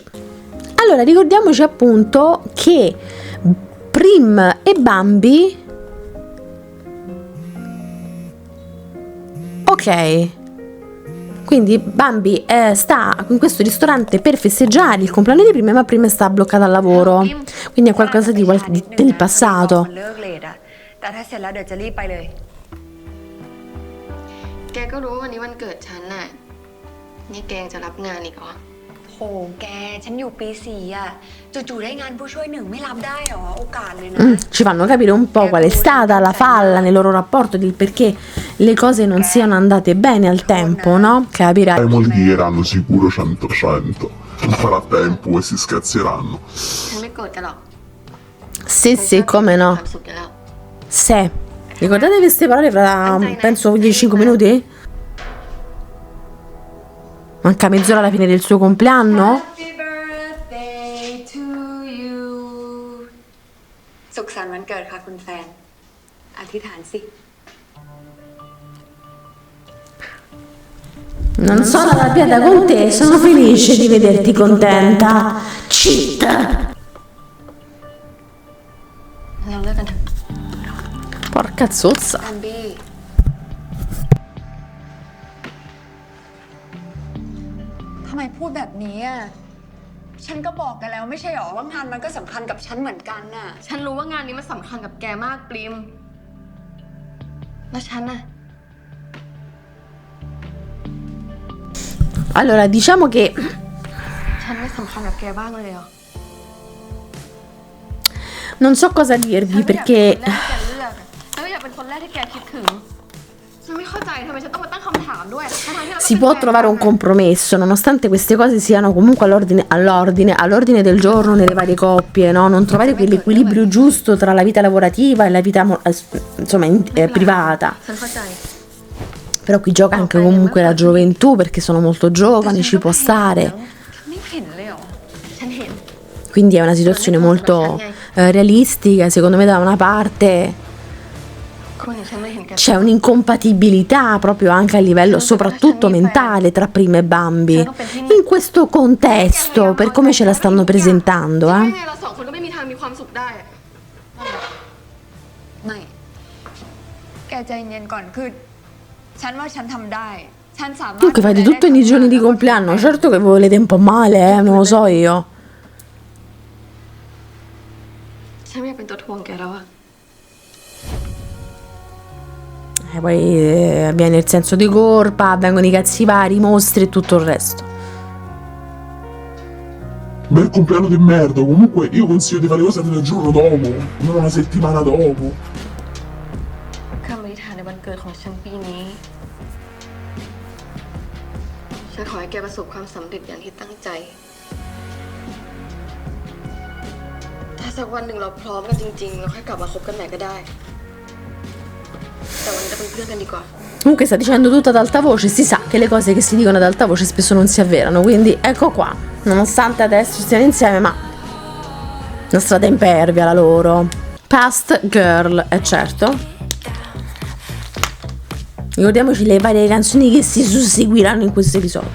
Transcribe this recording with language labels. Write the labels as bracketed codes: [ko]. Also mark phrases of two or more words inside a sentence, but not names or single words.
[it] Allora, ricordiamoci appunto che Prim e Bambi, ok, quindi Bambi sta in questo ristorante per festeggiare il compleanno di Prim, ma Prim sta bloccata al lavoro, quindi è qualcosa del passato. [th] แต่ถ้าเสร็จแล้วเดี๋ยวจะรีบไปเลย แกก็รู้ว่าวันนี้วันเกิดฉันน่ะนี่แกยังจะรับงานอีกเหรอโหแกฉันอยู่ปี 4อ่ะจู่ๆได้งานผู้ช่วยหนึ่งไม่รับได้เหรอโอกาสเลยนะ [it] Ci fanno capire un po' qual è stata la falla nel loro rapporto, del perché le cose non siano andate bene al tempo, no? Capirai. I moligheranno sicuro 100%, non farà tempo e si schizzeranno. [th] ฉันไม่โกรธแกหรอก [it] Sì, come no. [th] ความสุขแกแล้ว [it] Se. Ricordate queste parole fra, penso, 10-5 minuti? Manca mezz'ora alla fine del suo compleanno? [en] Happy birthday to you [th] สุขสันต์วันเกิดค่ะคุณแฟนอธิษฐานสิ [it] Non sono arrabbiata con te, sono felice di vederti contenta. Cheat. [th] เราเลิกกันเถอะ [it] Porca zozza. [th] กันบี้ทำไมพูดแบบนี้อ่ะ ฉันก็บอกกันแล้วไม่ใช่หรอว่างานมันก็สำคัญกับฉันเหมือนกันน่ะ ฉันรู้ว่างานนี้มันสำคัญกับแกมากปริม แล้วฉันน่ะ [it] Allora, diciamo che [th] ฉันไม่สำคัญกับแกบ้างเลยเหรอ [it] non so cosa dirvi perché [th] ฉันก็อยากเป็นคนแรกที่แกคิดถึง ฉันไม่เข้าใจทำไมฉันต้องมาตั้งคำถามด้วยทั้งๆที่เราก็ [it] si può [th] เป็นแฟน [it] trovare un compromesso, nonostante queste cose siano comunque all'ordine del giorno nelle varie coppie, no? Non trovare quell'equilibrio giusto tra la vita lavorativa e la vita insomma privata. [th] ฉันเข้าใจ [it] Però qui gioca anche comunque la gioventù perché sono molto giovani, ci può stare. [th] ฉันไม่เห็นเลยเหรอ ฉันเห็น [it] Quindi è una situazione molto realistica, secondo me da una parte [th] คุณเห็นฉันไม่เห็นแก [it] c'è un'incompatibilità proprio anche a livello soprattutto mentale tra Prima e Bambi. In questo contesto, per come ce la stanno presentando, [th] ยัง [it] eh. [th] ไงเราสองคนก็ไม่มีทางมีความสุขได้อะไม่ แกใจเย็นก่อนคือ ฉันว่าฉันทำได้ ฉันสามารถ [it] Comunque fate tutto nei giorni di compleanno, certo che vi volete un po' male, non lo so io. [th] ฉันไม่อยากเป็นตัวทวงแกแล้วอะ [it] E poi viene il senso di colpa, vengono i cazzi vari, i mostri e tutto il resto. Bel compleanno di merda, comunque io consiglio di fare le cose il giorno dopo, non una settimana dopo. [th] คำอธิษฐานในวันเกิดของฉันปีนี้ ฉันขอให้แกประสบความสำเร็จอย่างที่ตั้งใจ ถ้าสักวันหนึ่งเราพร้อมกันจริงๆ เราค่อยกลับมาคบกันใหม่ก็ได้ แต่วันนี้เราเป็นเพื่อนกันดีกว่า [it] Comunque sta dicendo tutto ad alta voce, si sa che le cose che si dicono ad alta voce spesso non si avverano, quindi ecco qua, nonostante adesso stiano insieme, ma una strada impervia la loro. Past Girl, certo. Ricordiamoci le varie canzoni che si susseguiranno in questo episodio.